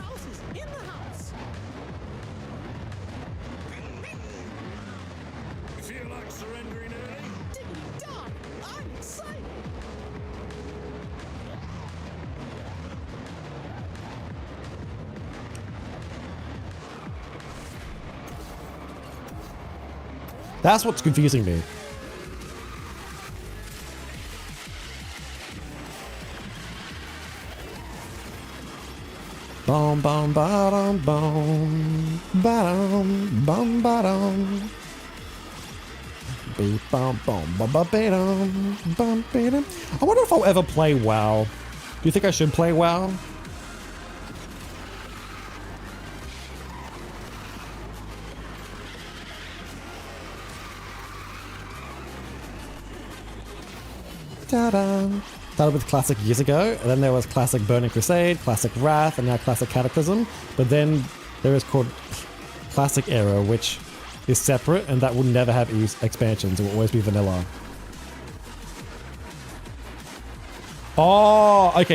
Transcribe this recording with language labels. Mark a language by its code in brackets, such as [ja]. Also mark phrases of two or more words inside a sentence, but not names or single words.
[en] You feel like surrendering early? That's what's confusing me. Bom bom ba-dum bom ba-dum bum ba-dum. Beep bom bom ba ba ba-dum bum ba-dum. I wonder if I'll ever play WoW. Do you think I should play WoW? Ta-da! Started with Classic years ago, and then there was Classic Burning Crusade, Classic Wrath, and now Classic Cataclysm. But then there is called Classic Era, which is separate, and that will never have expansions. It will always be vanilla. Oh, okay.